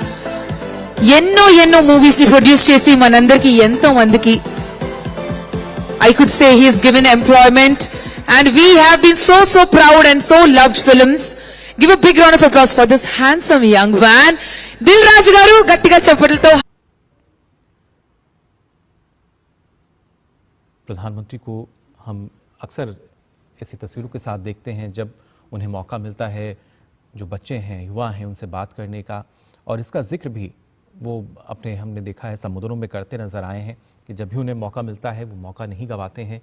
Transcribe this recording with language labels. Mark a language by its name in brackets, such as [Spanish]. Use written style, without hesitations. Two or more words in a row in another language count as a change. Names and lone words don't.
[Telugu] ఎన్నో మూవీస్ ని ప్రొడ్యూస్ చేసి మనందరికి ఎంతో మందికి [English] I could say he has given employment, and we have been so proud and so loved films. Give a big round of applause for this handsome young man. [Telugu] Dil Raj garu గట్టిగా చప్పట్లతో. [Hindi] प्रधानमंत्री को हम अक्सर ऐसी तस्वीरों के साथ देखते हैं जब उन्हें मौका मिलता है, जो बच्चे हैं, युवा हैं, उनसे बात करने का, और इसका जिक्र भी वो अपने हमने देखा है समुद्रों में करते नज़र आए हैं कि जब भी उन्हें मौका मिलता है वो मौका नहीं गंवाते हैं।